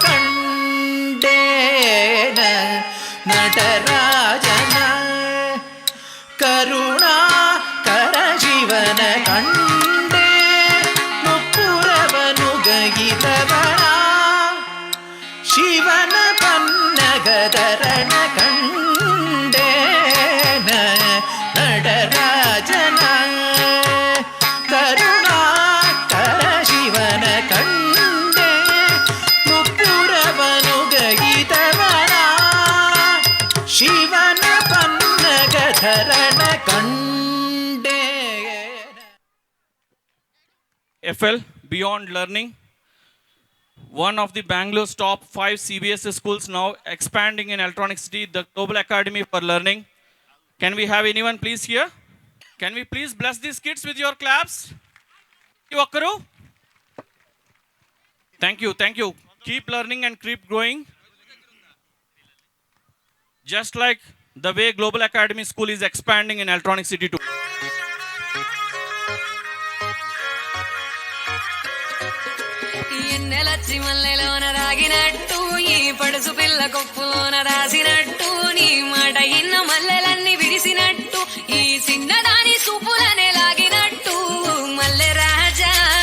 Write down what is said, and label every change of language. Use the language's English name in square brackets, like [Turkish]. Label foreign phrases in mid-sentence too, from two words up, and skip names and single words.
[Kannada] ಕಂಡೇನ ನಟರಾಜನ ಕರುಣಾ ಕರ ಶಿವನ ಕಂಡೇ ಮುಪ್ಪುರವನು ಗೈದವನ ಶಿವನ ಪನ್ನಗದರನ ಕಂಡೇನ ನಟರಾಜನ ಕರುಣಾ ಕರ ಶಿವನ ಕಂಡೇ ಮುಪ್ಪುರವನು ಗೈದವನ ಶಿವನ ಪನ್ನಗಧರನ ಕಂಡೇ [English] FL Beyond Learning, one of the Bangalore's top 5 CBSE schools, now expanding in Electronic City, the Global Academy for Learning. Can we have anyone please here? Can we please bless these kids with your claps? Okkaru? Thank you, thank you. Keep learning and keep growing. Just like the way Global Academy School is expanding in Electronic City too. [Telugu] ఎన్నెలచ్చి మల్లెలోన రాగినట్టు ఈ పడుసు పిల్ల కొప్పులోన రాసినట్టు నీ మాట ఇన్న మల్లెలన్నీ విరిసినట్టు ఈ చిన్నదాని చూపులనే లాగినట్టు మల్లె రాజా